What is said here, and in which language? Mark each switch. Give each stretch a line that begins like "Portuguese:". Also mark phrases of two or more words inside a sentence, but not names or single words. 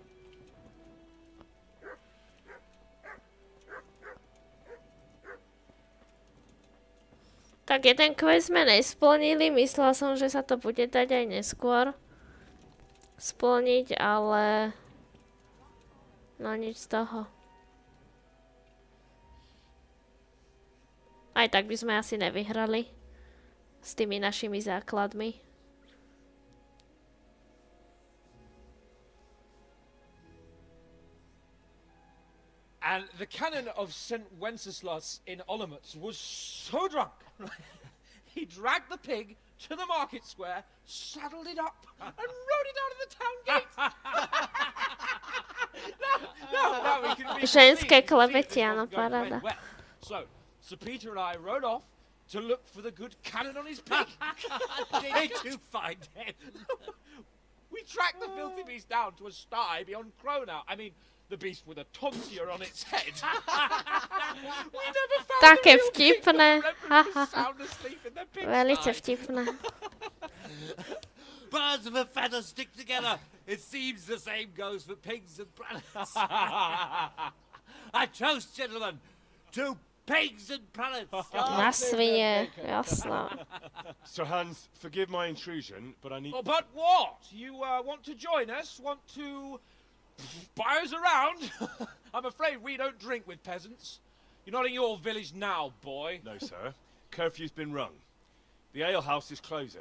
Slovak: Tak jeden quest sme nesplnili, myslela som, že sa to bude dať aj neskôr splniť, ale no nič z toho. Aj tak by sme asi nevyhrali s tými našimi základmi.
English: And the canon of St. Wenceslas in Olomouc was so drunk, he dragged the pig to the market square, saddled it up, and rode it out of the town gate. Now we can read
Slovak: Ženské klebety, áno, paráda.
English: So, Sir Peter and I rode off to look for the good canon on his pig. Did you find him? We tracked the filthy beast down to a sty beyond Cronau. I mean, the beast with a tonsure on its head. We never found
Slovak: Také vtipné.
English: sound asleep in the
Czech: Velice
English: pigsty.
Czech: vtipné.
English: Birds of a feather stick together. It seems the same goes for pigs and planets. I toast, gentlemen, to pigs and planets.
Slovak: Na svine, jasno.
English: Sir Hans, forgive my intrusion, but I need... Oh, but what? You want to join us? Want to buy us around? I'm afraid we don't drink with peasants. You're not in your village now, boy. No, sir. Curfew's been rung. The alehouse is closing.